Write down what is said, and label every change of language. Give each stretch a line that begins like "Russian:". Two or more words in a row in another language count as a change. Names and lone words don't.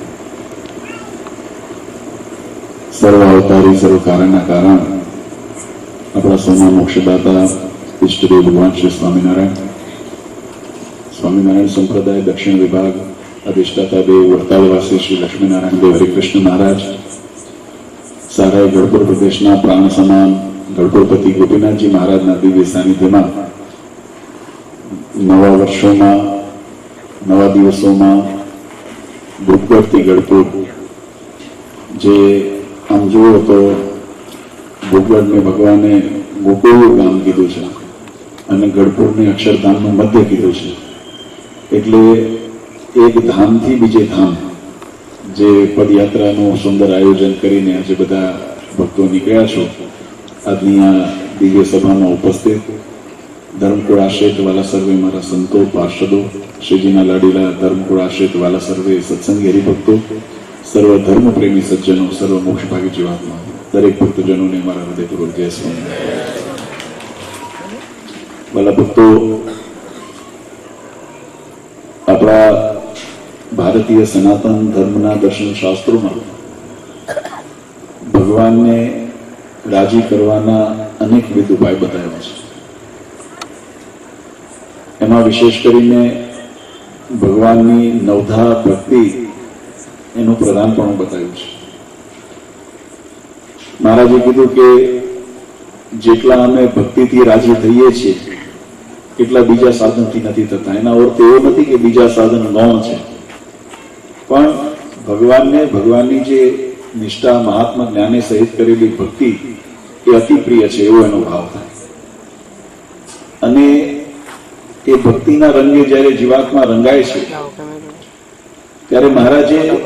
Gujarati: સર્વ અવતારી સર્વ કારણના કારણ આપણા સૌના મોક્ષદાતા ઇષ્ટદેવ ભગવાન શ્રી સ્વામિનારાયણ સંપ્રદાય દક્ષિણ વિભાગ અધિષ્ઠાતા દેવ વરતાલવાસી શ્રી લક્ષ્મીનારાયણ દેવ હરિકૃષ્ણ મહારાજ સારા ગઢપુર પ્રદેશના પ્રાણ સમાન ગઢપુરપતિ ગોપીનાથજી મહારાજના દિવ્ય સાન્નિધ્યમાં નવા વર્ષો નવા દિવસો ભૂપગઢ ગઢપુર જે આમ જુઓ તો ભૂપગઢ ને ભગવાને ગોકુળ ગામ કીધું છે અને ગઢપુર ને અક્ષરધામ નું મધ્ય કીધું છે એટલે એક ધામ થી બીજે ધામ જે પદયાત્રાનું સુંદર આયોજન કરીને આજ બધા ભક્તો નીકળ્યા છો આજની આ દિવ્ય સભામાં ઉપસ્થિત ધર્મકુળ આશ્રિત વાલા સર્વે મારા સંતો પાર્ષદો શ્રીજીના લાડીલા ધર્મકુળ આશ્રિત વાલા સર્વે સત્સંગી હરિભક્તો સર્વ ધર્મ પ્રેમી સજ્જનો સર્વ મોક્ષ ભાગી જીવાત્મા દરેક ભક્તજનો ને મારા હૃદયપૂર્વક જય સ્વામી વાલા ભક્તો આપણા ભારતીય સનાતન ધર્મના દર્શન શાસ્ત્રોમાં ભગવાન ને રાજી કરવાના અનેક વિધ ઉપાય બતાવ્યા છે એમાં વિશેષ કરીને ભગવાનની નવધા ભક્તિ એનું પ્રધાનપણું બતાવ્યું છે મહારાજે કીધું કે જેટલા અમે ભક્તિથી રાજી થઈએ છીએ એટલા બીજા સાધનથી નથી થતા એના અર્થ એવો નથી કે બીજા સાધન ગૌણ છે પણ ભગવાનને ભગવાનની જે નિષ્ઠા મહાત્મા જ્ઞાને સહિત કરેલી ભક્તિ એ અતિ પ્રિય છે એવો એનો ભાવ થાય અને એ ભક્તિના રંગે જ્યારે જીવાત્મા રંગાય છે ત્યારે મહારાજે